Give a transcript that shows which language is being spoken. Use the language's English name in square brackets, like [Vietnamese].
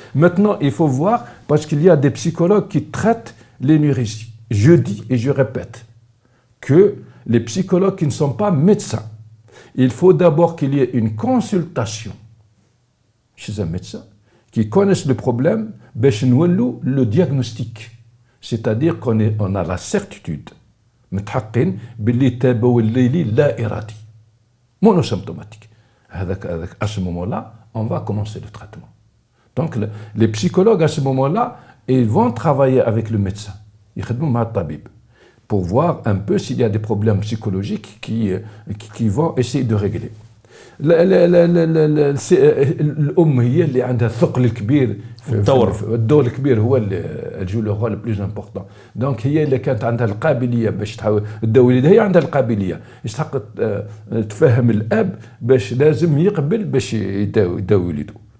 [French] Maintenant, il faut voir, parce qu'il y a des psychologues qui traitent l'énurésie. Je dis et je répète que les psychologues qui ne sont pas médecins, il faut d'abord qu'il y ait une consultation chez un médecin qui connaisse le problème, [Arabic] باش نولوا [French] le diagnostic. C'est-à-dire qu'on a la certitude [Arabic] متحقين باللي التبول الليلي لا إرادي [French] monosymptomatique. À ce moment-là, on va commencer le traitement. Donc les psychologues à ce moment-là, ils vont travailler avec le médecin. [Arabic] يخدموا مع الطبيب [French] pour voir un peu s'il y a des problèmes psychologiques qui vont essayer de régler. [Arabic] الأم هي اللي عندها الثقل الكبير الدور الكبير هو الجو لو رول بلوز امبورطون. دونك هي اللي كانت عندها القابليه باش تحاول تداوي وليدها، هي عندها القابليه يستحق تفهم الاب باش لازم يقبل باش يداوي وليده.